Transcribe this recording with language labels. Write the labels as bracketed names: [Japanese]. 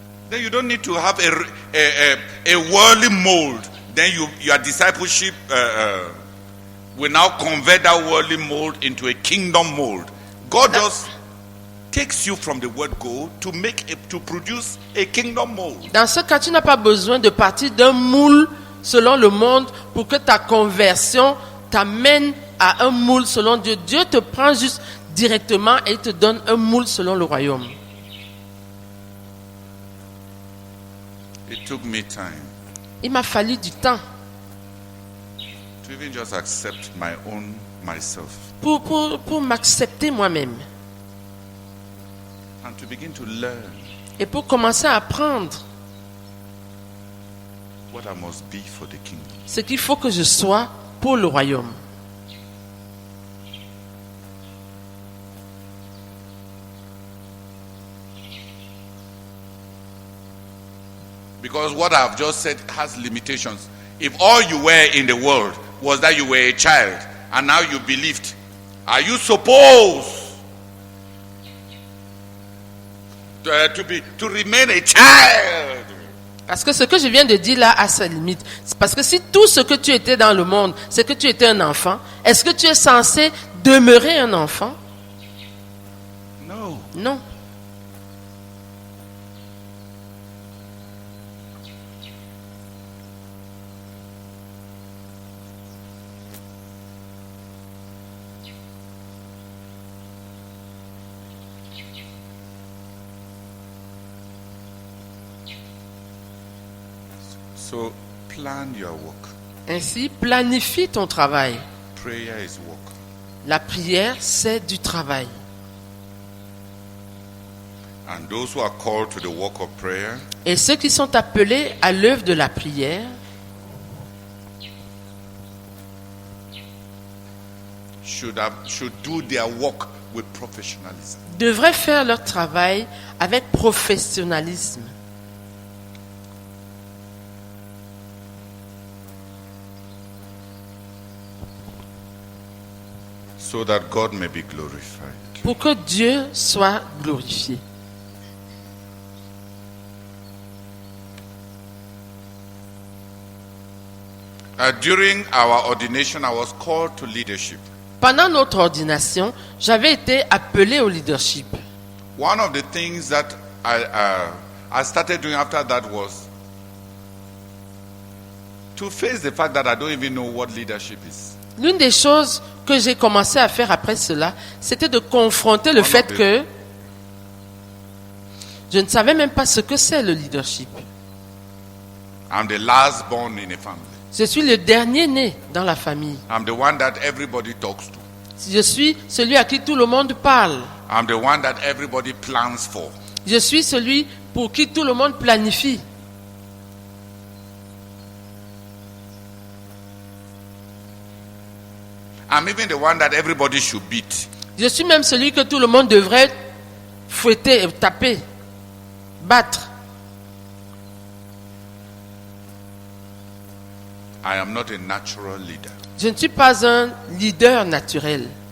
[English] then you don't need to have a worldly mold. Then your discipleship will now convert that worldly mold into a kingdom mold. God just takes you from the word go to produce a kingdom mold. [French] dans ce cas, tu n'as pas besoin de partir d'un moule selon le monde pour que ta conversion t'amène à un moule selon Dieu. Dieu te prend juste directement et il te donne un moule selon le royaume. [English] It took me time [French] Il m'a fallu du temps [English] to even just accept myself [French] pour m'accepter moi-même [English] and to begin to learn [French] et pour commencer à apprendre [English] what I must be for the kingdom. [French] ce qu'il faut que je sois pour le royaume. [English] Because what I've just said has limitations. If all you were in the world was that you were a child and now you believed, are you supposed to remain a child? [French] Parce que ce que je viens de dire là a sa limite. C'est parce que si tout ce que tu étais dans le monde, c'est que tu étais un enfant, est-ce que tu es censé demeurer un enfant? [English] No. [French] Non. [English] So plan your work. [French] Ainsi, planifie ton travail. [English] Prayer is work. [French] La prière, c'est du travail. [English] And those who are called to the work of prayer [French] Et ceux qui sont appelés à l'œuvre de la prière [English] should do their work with professionalism. [French] devraient faire leur travail avec professionnalisme. [English] So that God may be glorified. [French] Pour que Dieu soit glorifié. [English] During our ordination, I was called to leadership. [French] Pendant notre ordination, j'avais été appelé au leadership. [English] One of the things that I started doing after that was to face the fact that I don't even know what leadership is. [French] L'une des choses que j'ai commencé à faire après cela, c'était de confronter le fait que je ne savais même pas ce que c'est le leadership. [English] I'm the last born in a family. [French] Je suis le dernier né dans la famille. [English] I'm the one that everybody talks to. [French] Je suis celui à qui tout le monde parle. [English] I'm the one that everybody plans for. [French] Je suis celui pour qui tout le monde planifie. [English] I'm even the one that everybody should beat. [French] Je suis même celui que tout le monde devrait fouetter, taper, battre. [English] I am not a natural leader. [French] Je ne suis pas un leader naturel.